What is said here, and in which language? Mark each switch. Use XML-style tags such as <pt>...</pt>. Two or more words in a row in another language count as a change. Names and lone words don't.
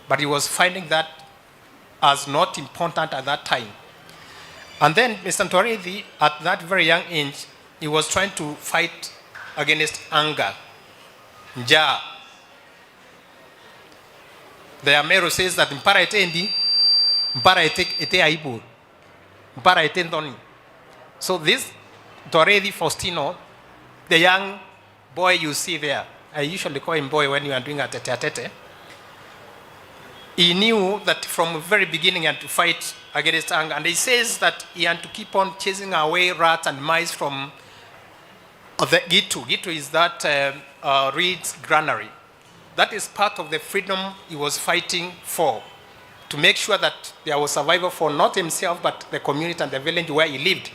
<en>but he was finding that as not important at that time. And then Mr. Ntwaridi, at that very young age, he was trying to fight against anger, njaa. The Ameru says that</en> <mer>mpara etendi, mpara ete aibu, mpara etendoni.</mer> <en>So this Ntwaridi Faustino, the young boy you see there, I usually call him boy when you are doing a tete-a-tete, he knew that from the very beginning he had to fight against anger. And he says that he had to keep on chasing away rats and mice from the Gitu. Gitu is that reeds granary. That is part of the freedom he was fighting for, to make sure that there was survival for not himself, but the community and the village where he lived.</en>